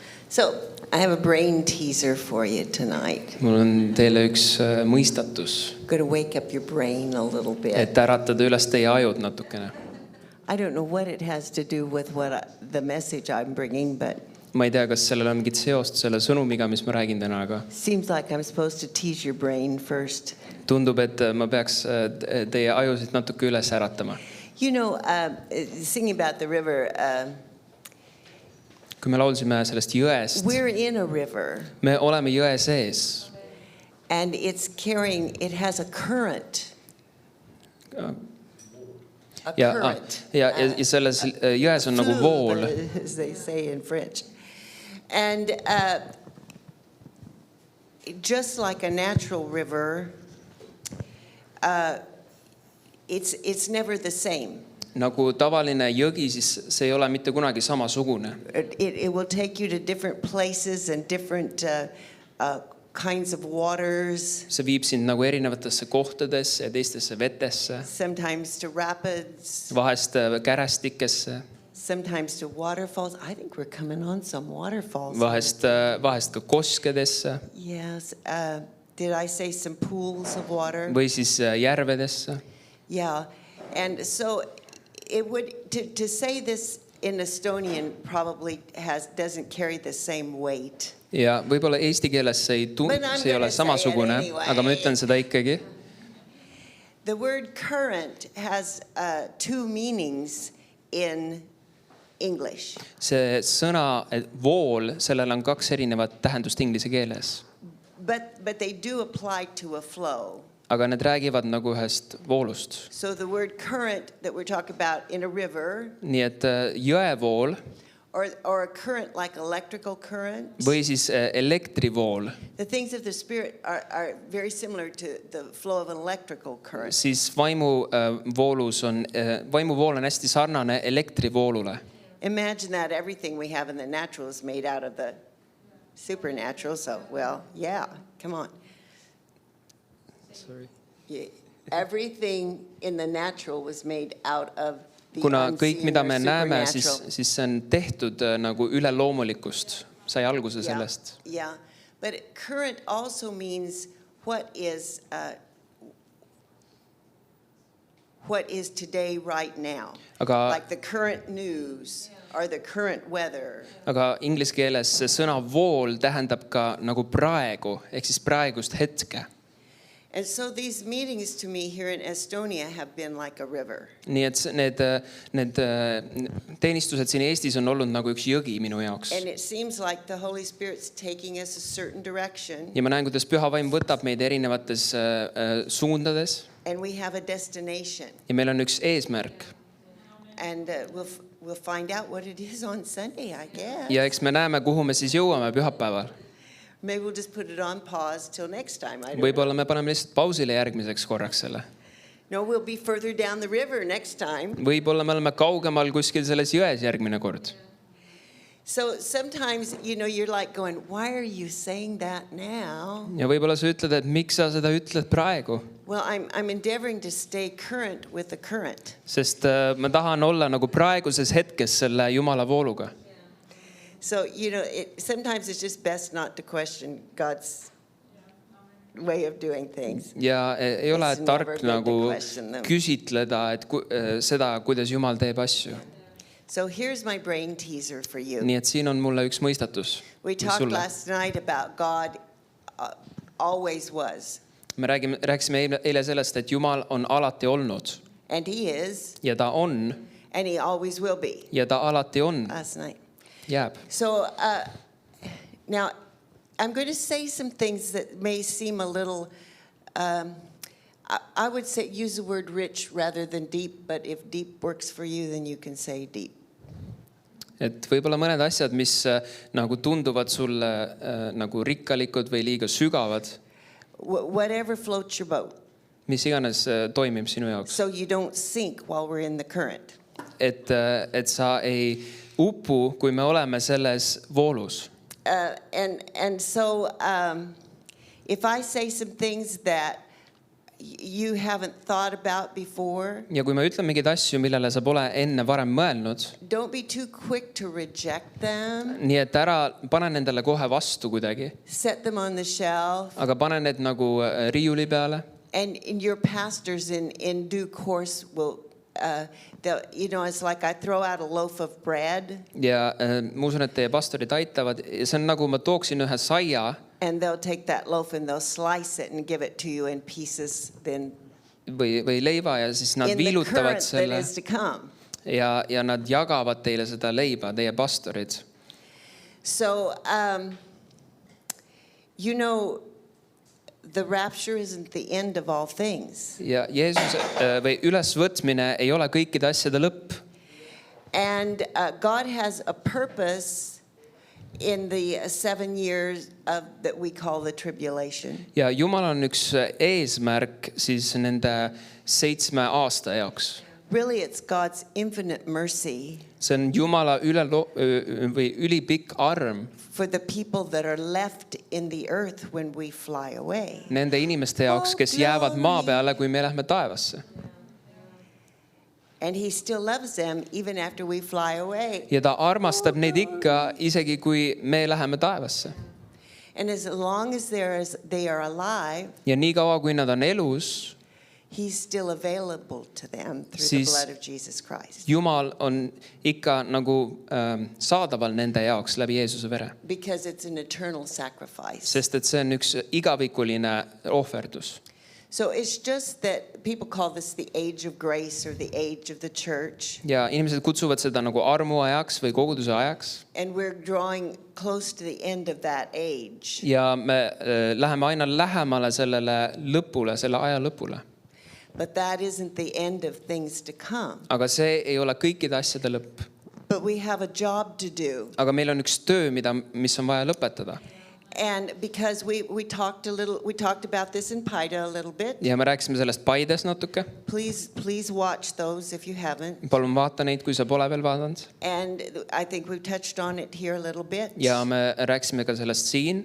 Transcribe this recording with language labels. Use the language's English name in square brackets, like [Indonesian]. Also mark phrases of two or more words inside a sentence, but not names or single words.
[English] So I have a brain teaser for you tonight. [Estonian] Mul on teile üks mõistatus, [English] Going to wake up your brain a little bit. [Estonian] et äratada üles teie ajud natukene. [English] I don't know what it has to do with the message I'm bringing, but [Estonian] Ma ei tea, kas sellel on mingit seost selle sõnumiga, mis ma räägin täna, aga [English] seems like I'm supposed to tease your brain first. [Estonian] tundub, et ma peaks teie ajusid natuke üles äratama. [English] You know, singing about the river, [Estonian] Kui me laulsime sellest jõest, [English] we're in a river [Estonian] me oleme jõe sees. [English] and it has a current. A [Estonian] Ja, [English] current. [Estonian] ja selles jões on nagu vool. [English] As they say in French. And just like a natural river, it's never the same. [Estonian] Nagu tavaline jõgi, siis see ei ole mitte kunagi samasugune. [English] It will take you to different places and different kinds of waters. [Estonian] See viib sind nagu erinevatesse kohtadesse ja teistesse vetesse, [English] Sometimes to rapids, [Estonian] vahest kärestikesse, [English] sometimes to waterfalls. I think we're coming on some waterfalls. [Estonian] vahest ka koskedesse [English] Yes. Did I say some pools of water? [Estonian] või siis järvedesse. [English] Yeah. And so it would to say this in Estonian probably doesn't carry the same weight. [Estonian] Ja võib-olla eesti keeles see [English] But I'm [Estonian] ei ole [English] gonna say it [Estonian] samasugune, [English] anyway. [Estonian] aga ma ütlen seda ikkagi. [English] The word current has two meanings in English. [Estonian] See sõna vool, sellel on kaks erinevat tähendust inglise keeles. [English] But they do apply to a flow. [Estonian] Aga need räägivad nagu ühest voolust. [English] So the word current that we're talking about in a river [Estonian] Nii et jõevool [English] or a current like electrical current. [Estonian] või siis elektrivool, [English] The things of the spirit are very similar to the flow of an electrical current. [Estonian] siis vaimuvool on hästi sarnane elektrivoolule. [English] Imagine that everything we have in the natural is made out of the supernatural. So, well, yeah, come on. Sorry. Yeah, everything in the natural was made out of the [Estonian] Kuna kõik, [English] unseen [Estonian] mida [English] or [Estonian] me näeme, [English] supernatural. [Estonian] siis see on tehtud nagu üleloomulikust, sai alguse sellest. [English] Yeah, but current also means what is today right now. [Estonian] Aga, [English] Like the current news or the current weather. [Estonian] aga inglise keeles see sõna vool tähendab ka nagu praegu, ehk siis praegust hetke. [English] And so these meetings to me here in Estonia have been like a river. [Estonian] Nii et need teenistused siin Eestis on olnud nagu üks jõgi minu jaoks. [English] And it seems like the Holy Spirit's taking us a certain direction. [Estonian] Ja ma näen, kuidas Püha Vaim võtab meid erinevates suundades. [English] And we have a destination. [Estonian] Ja meil on üks eesmärk. [English] And we'll find out what it is on Sunday, I guess. [Estonian] Ja eks me näeme, kuhu me siis jõuame pühapäeval. [English] Maybe we'll just put it on pause till next time. I don't know. [Estonian] Võib-olla me paneme lihtsalt pausile järgmiseks korraks selle. [English] No, we'll be further down the river next time. [Estonian] Võib-olla me oleme kaugemal kuskil selles jões järgmine kord. [English] So sometimes, you're like going, why are you saying that now? [Estonian] Ja võib-olla sa ütled, et miks sa seda ütled praegu? [English] Well, I'm endeavoring to stay current with the current. [Estonian] Sest ma tahan olla nagu praeguses hetkes selle Jumala vooluga. [English] So, sometimes it's just best not to question God's way of doing things. [Estonian] Ja ei ole [English] It's [Estonian] tark [English] never good to [Estonian] nagu [English] question them. [Estonian] küsitleda, et seda, kuidas Jumal teeb asju. [English] So here's my brain teaser for you. [Estonian] Nii et siin on mulle üks mõistatus [English] We talked [Estonian] sulle. [English] last night about God always was. [Estonian] Me rääkisime eile sellest, et Jumal on alati olnud [English] And he is. [Estonian] ja ta on [English] And he always will be. [Estonian] ja ta alati on, [English] Last night. [Estonian] jääb. [English] So now I'm going to say some things that may seem a little, I would say use the word rich rather than deep, but if deep works for you, then you can say deep. [Estonian] Et võib-olla mõned asjad, mis nagu tunduvad sulle nagu rikkalikud või liiga sügavad, [English] Whatever floats your boat. [Estonian] mis iganes toimib sinu jaoks. [English] So you don't sink while we're in the current. [Estonian] Et sa ei upu, kui me oleme selles voolus. [English] And so if I say some things that you haven't thought about before, [Estonian] ja kui ma ütlen mingeid asju, millele sa pole enne varem mõelnud, [English] don't be too quick to reject them. [Estonian] nii et ära pane nendele kohe vastu kuidagi, [English] Set them on the shelf. [Estonian] aga pane need nagu riiuli peale. [English] And your pastors in due course will, it's like I throw out a loaf of bread [Estonian] ja ma usun, et teie pastorid aitavad ja see on nagu ma tooksin ühe saia [English] and they'll take that loaf and they'll slice it and give it to you in pieces then [Estonian] või leiva ja siis nad [English] in the [Estonian] viilutavad [English] current that [Estonian] selle [English] is to come. [Estonian] ja nad jagavad teile seda leiba, teie pastorid. [English] So, the rapture isn't the end of all things. [Estonian] Ja Jeesuse või ülesvõtmine ei ole kõikide asjade lõpp. [English] And God has a purpose in the 7 years that we call the tribulation. [Estonian] Ja Jumal on üks eesmärk siis nende 7 aasta jaoks. [English] Really, it's God's infinite mercy [Estonian] See on Jumala või ülipikk arm [English] for the people that are left in the earth when we fly away. [Estonian] nende inimeste jaoks, kes jäävad maa peale, kui me lähme taevasse. [English] And he still loves them even after we fly away. [Estonian] Ja ta armastab neid ikka, isegi kui me läheme taevasse. [English] And as long as they are alive, [Estonian] Ja nii kaua, kui nad on elus, [English] he's still available to them through the [Estonian] Siis [English] blood of Jesus Christ. [Estonian] Jumal on ikka nagu saadaval nende jaoks läbi Jeesuse vere. [English] Because it's an eternal sacrifice. [Estonian] Sest et see on üks igavikuline ohverdus. [English] So it's just that people call this the age of grace or the age of the church. [Estonian] Ja inimesed kutsuvad seda nagu armuajaks või koguduse ajaks. [English] And we're drawing close to the end of that age. [Estonian] Ja me läheme aina lähemale sellele lõpule, selle aja lõpule. [English] But that isn't the end of things to come. [Estonian] Aga see ei ole kõikide asjade lõpp. [English] But we have a job to do. [Estonian] Aga meil on üks töö, mis on vaja lõpetada. [English] And because we talked about this in Paida a little bit. [Estonian] Ja me rääkisime sellest Paides natuke. [English] Please watch those if you haven't. [Estonian] Palun vaata neid, kui sa pole veel vaadanud. [English] And I think we've touched on it here a little bit. [Estonian] Ja me rääkisime ka sellest siin.